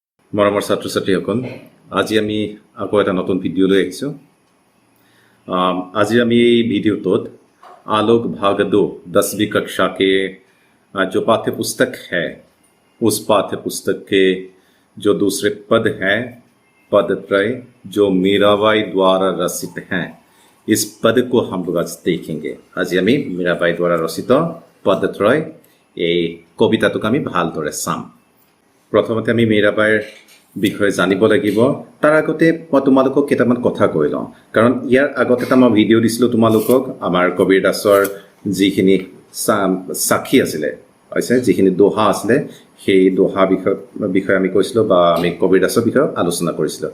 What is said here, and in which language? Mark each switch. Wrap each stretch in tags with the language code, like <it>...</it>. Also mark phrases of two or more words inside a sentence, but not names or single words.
<as>মৰমৰ ছাত্ৰ ছাত্ৰীসকল, আজি আমি আকৌ এটা নতুন ভিডিঅ' লৈ আহিছোঁ। আজি আমি এই ভিডিঅ'টোত</as> <hi>आलोक भाग 2 10वीं कक्षा के जो पाठ्य पुस्तक है उस पाठ्य पुस्तक के जो दूसरे पद हैं, पदत्रय जो मीराबाई द्वारा रचित हैं, इस पद को हम लोग आज देखेंगे।</hi> <as>आज আমি मीराबाई</as> <hi>द्वारा रचित पदत्रय</hi> <as>এই কবিতাটোক আমি ভালদৰে চাম। প্ৰথমতে আমি मीराबाईৰ বিষয়ে জানিব লাগিব। তাৰ আগতে মই তোমালোকক কেইটামান কথা কৈ লওঁ, কাৰণ ইয়াৰ আগত এটা মই ভিডিঅ' দিছিলোঁ তোমালোকক আমাৰ কবিৰ দাসৰ যিখিনি সাক্ষী আছিলে, হৈছে যিখিনি দোহা আছিলে, সেই দোহা বিষয়ে আমি কৈছিলোঁ বা আমি কবিৰ দাসৰ বিষয়ে আলোচনা কৰিছিলোঁ।</as>